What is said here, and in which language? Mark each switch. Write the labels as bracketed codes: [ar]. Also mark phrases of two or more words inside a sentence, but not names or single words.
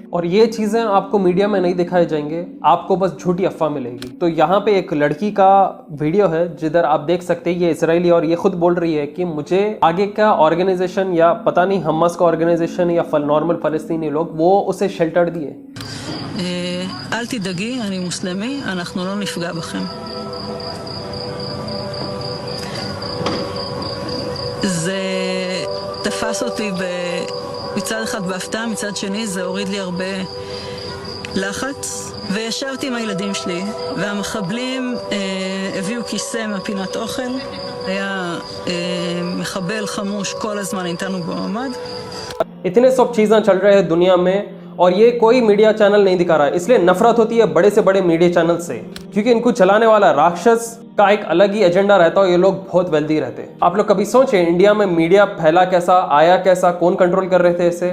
[hi] और ये चीजें आपको मीडिया में नहीं दिखाए जाएंगे, आपको बस झूठी अफवाह मिलेगी। तो यहाँ पे एक लड़की का वीडियो है जिधर आप देख सकते हैं ये इसराइली, और ये खुद बोल रही है कि मुझे आगे का ऑर्गेनाइजेशन या पता नहीं हमास का ऑर्गेनाइजेशन या नॉर्मल फलस्तीनी लोग वो उसे शेल्टर दिए। [he] אל תדאגי, אני מוסלמי, אנחנו לא נפגע בכם. זה תפס אותי מצד אחד בהפתעה, מצד שני זה הוריד לי הרבה לחץ, וישבתי עם הילדים שלי, והמחבלים הביאו כיסא מהפינת אוכל, היה מחבל חמוש כל הזמן איתנו במעמד. [hi] इतने सब चीजें चल रहे हैं दुनिया में और ये कोई [en] media channel [hi] नहीं दिखा रहा है, इसलिए नफरत होती है बड़े से बड़े [en] media channel [hi] से, क्योंकि इनको चलाने वाला राक्षस का एक अलग ही एजेंडा रहता है। ये लोग बहुत वेल्दी रहते हैं। आप लोग कभी सोचे इंडिया में मीडिया फैला कैसा, आया कैसा, कौन कंट्रोल कर रहे थे इसे?